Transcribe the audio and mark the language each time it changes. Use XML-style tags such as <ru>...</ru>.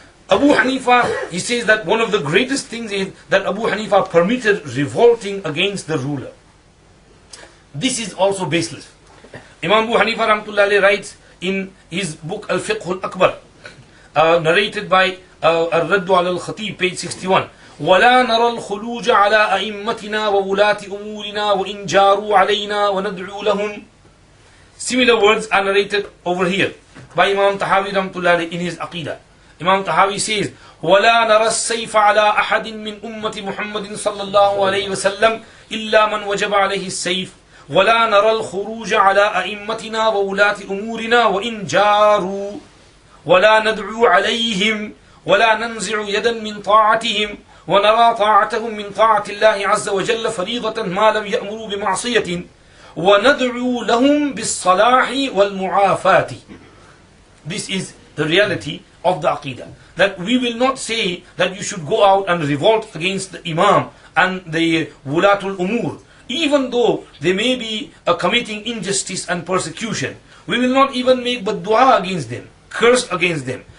<en>Abu Hanifah, he says that one of the greatest things is that Abu Hanifah permitted revolting against the ruler. This is also baseless. Imam Abu Hanifah rahmatullahi writes in his book Al-Fiqh Al-Akbar, narrated by Al-Raddu al-Khatib, page 61.</en> <ar>ولا نرى الخلوج على أئمتنا وولاة أمورنا وإن جاروا علينا وندعو لهم.</ar> <en>Similar words are narrated over here by Imam Tahawi rahmatullahi in his Aqidah. Imam Tahawi says,</en> <ar>ولا نرى السيف على أحد من أمة محمد صلى الله عليه وسلم إلا من وجب عليه السيف ولا نرى الخروج على أئمتنا وولاة أمورنا وإن جاروا ولا ندعو عليهم ولا ننزع يدا من طاعتهم ونرى طاعتهم من طاعة الله عز وجل فريضة ما لم يأمروا بمعصية وندعو لهم بالصلاح والمعافاة.</ar> <en>This is the reality of the Aqidah. That we will not say that you should go out and revolt against the Imam and the Wulatul Umur, even though they may be committing injustice and persecution. We will not even make dua against them, curse against them.</en>